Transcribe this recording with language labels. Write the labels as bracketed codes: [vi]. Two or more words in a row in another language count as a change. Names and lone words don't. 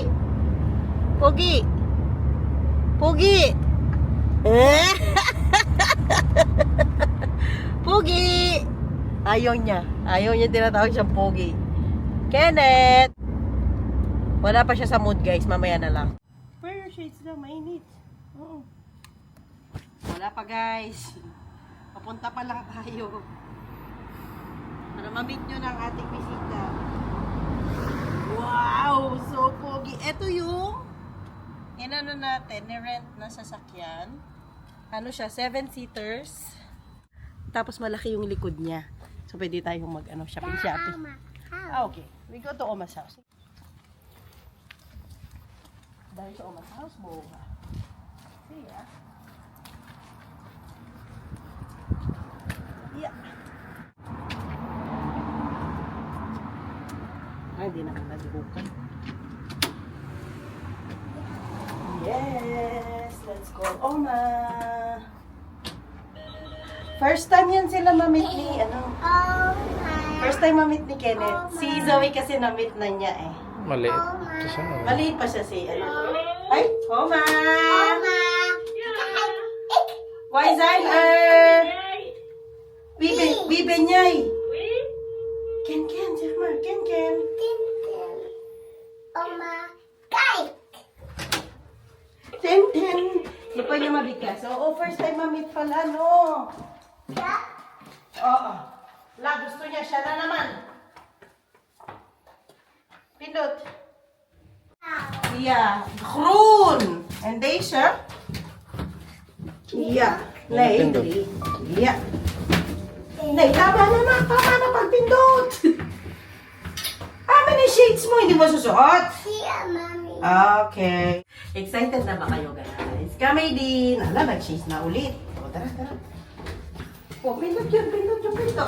[tl] Pogi! Pogi! Pogi! Ayaw niya. Ayaw niya tinatawag siyang Pogi. Kenneth! Wala pa siya sa mood, guys. Mamaya na lang. [en] Where your shades [tl] daw? Mainit. Oo. Wala pa, guys. Papunta pa lang tayo. Para ma-meet nyo ng ating bisita. Wow! So pogi. Ito yung inano natin, ni-rent na sasakyan. Ano siya? 7-seaters. Tapos malaki yung likod niya. So pwede tayong mag-ano, shopping. [en] Okay. We go to Oma's house. [tl] Dahil sa [en] Oma's house, [tl] buha. [en] See ya. Yeah. [tl] Ay, hindi naman nagbukan. [en] Yes! Let's go, Oma! First time [tl] yan sila mamit ni, [en] First time [tl] mamit ni Kenneth. Si Zoe kasi namit na niya eh. Maliit. Siya. Maliit pa siya si, Ay, Oma! [nl] Why zijn er? Wie ben jij? Ken, zeg maar. Ken. Oma, kijk! Ten. [tl] Hindi pa niya mabigas. Oo, [en] first time [tl] mamit pala, no? [nl] Ja? [tl] Oo. Gusto niya siya na naman. Pindot. [nl] Ja, groen. En deze? Ja. Nee, 3. Ja. Nee, [tl] tama na pagpindot. Amin yung shades mo, hindi mo susuot. Sia, mami. Okay. Excited na ba kayo, guys? Kami din. Nag-shades na ulit. O, tara. O, pindot yung pindot.